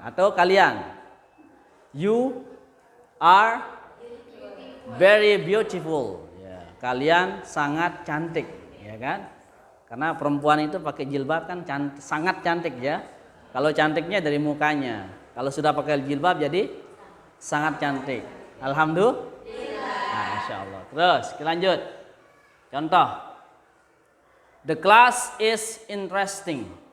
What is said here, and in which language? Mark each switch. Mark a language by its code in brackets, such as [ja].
[id] Atau kalian, [en] you are very beautiful, [id] ya, kalian sangat cantik, ya kan. Karena perempuan itu pakai jilbab kan sangat cantik ya. Kalau cantiknya dari mukanya, kalau sudah pakai jilbab jadi sangat cantik. Alhamdulillah. Nah, Insya Allah. Terus kita lanjut. Contoh, [en] the class is interesting.